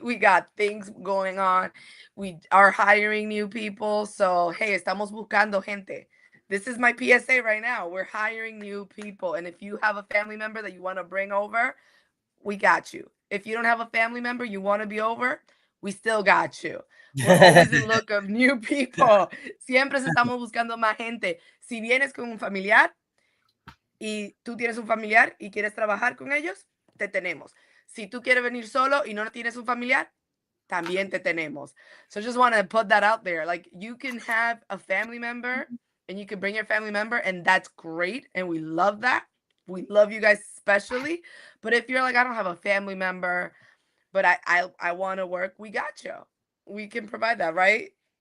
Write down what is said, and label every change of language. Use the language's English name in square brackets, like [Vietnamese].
[English] We got things going on. We are hiring new people. So, hey, [Spanish] estamos buscando gente. [English] This is my PSA right now. We're hiring new people. And if you have a family member that you want to bring over, we got you. If you don't have a family member you want to be over, we still got you. We're always in look of new people. [Spanish] Siempre estamos buscando más gente. Si vienes con un familiar y tú tienes un familiar y quieres trabajar con ellos, te tenemos. Si tú quieres venir solo y no tienes un familiar, también te tenemos. [English] So just want to put that out there. Like, you can have a family member and you can bring your family member, and that's great. And we love that. We love you guys especially. But if you're like, I don't have a family member, but I want to work, we got you. We can provide that, right?